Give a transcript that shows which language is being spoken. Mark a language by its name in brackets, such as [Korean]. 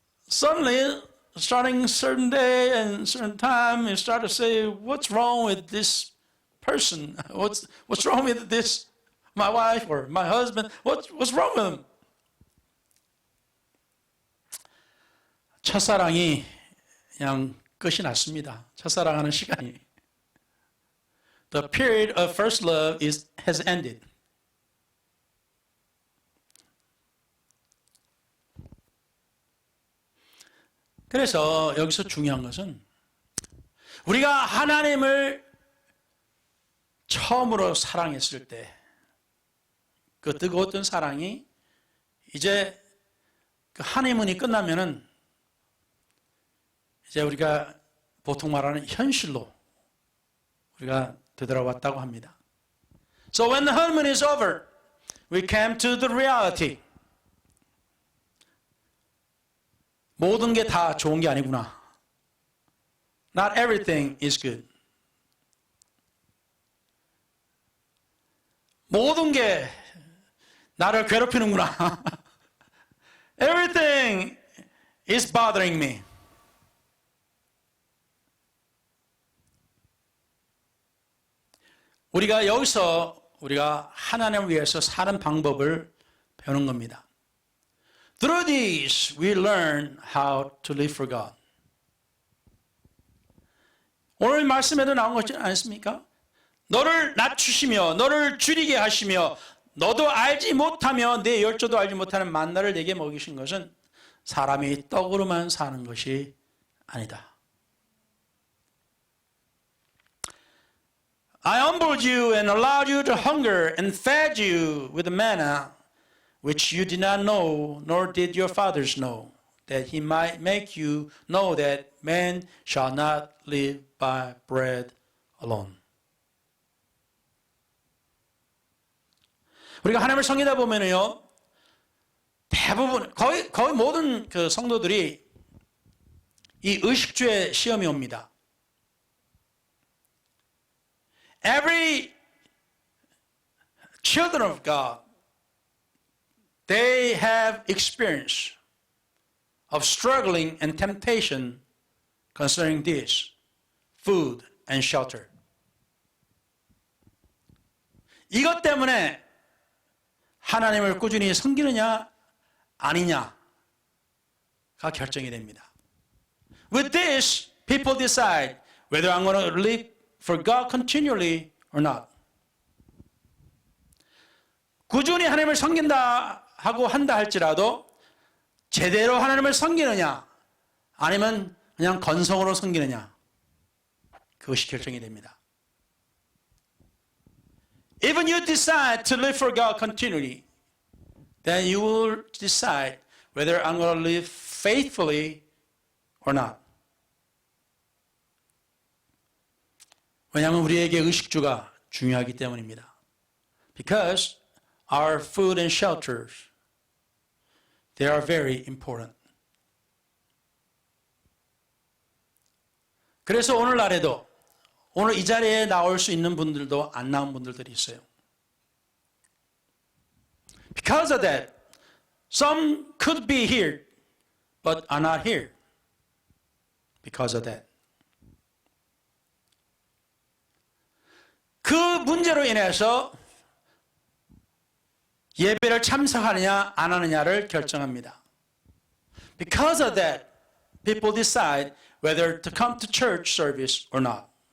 [English] Suddenly, starting certain day and certain time, you start to say, "What's wrong with this person? What's wrong with this my wife or my husband? What's wrong with them?" [Korean] 첫사랑이 그냥 끝이 났습니다. 첫사랑하는 시간이. [English] The period of first love has ended. [Korean] 그래서 여기서 중요한 것은 우리가 하나님을 처음으로 사랑했을 때 그 뜨거웠던 사랑이 이제 그 하니문이 끝나면은 이제 우리가 보통 말하는 현실로 우리가 되돌아왔다고 합니다. [English] So when the honeymoon is over, we came to the reality. [Korean] 모든 게 다 좋은 게 아니구나. [English] Not everything is good. [Korean] 모든 게 나를 괴롭히는구나. [English] Everything is bothering me. [Korean] 우리가 여기서 우리가 하나님을 위해서 사는 방법을 배우는 겁니다. [English] Through this, we learn how to live for God. [Korean] 오늘 말씀에도 나온 것이 아니십니까? 너를 낮추시며 너를 줄이게 하시며 너도 알지 못하며 내 열조도 알지 못하는 만나를 내게 먹이신 것은 사람이 떡으로만 사는 것이 아니다. [English] I humbled you and allowed you to hunger and fed you with the manna which you did not know, nor did your fathers know, that he might make you know that man shall not live by bread alone. [Korean] 우리가 하나님을 섬기다 보면요, 대부분 거의 모든 그 성도들이 이 의식주의 시험이 옵니다. [English] Every children of God, they have experience of struggling and temptation concerning this, food and shelter. [Korean] 이것 때문에 하나님을 꾸준히 섬기느냐 아니냐가 결정이 됩니다. [English] With this, people decide whether I'm going to live for God continually or not. [Korean] 꾸준히 하나님을 섬긴다 하고 한다 할지라도 제대로 하나님을 섬기느냐 아니면 그냥 건성으로 섬기느냐 그것이 결정이 됩니다. [English] Even you decide to live for God continually, then you will decide whether I'm going to live faithfully or not. [Korean] 왜냐하면 우리에게 의식주가 중요하기 때문입니다. [English] Because our food and shelters, they are very important. [Korean] 그래서 오늘날에도 오늘 이 자리에 나올 수 있는 분들도 안 나온 분들이 있어요. [English] Because of that, some could be here, but are not here. Because of that. [Korean] 그 문제로 인해서 예배를 참석하느냐 안 하느냐를 결정합니다. [English] Because of that, people decide whether to come to church service or not.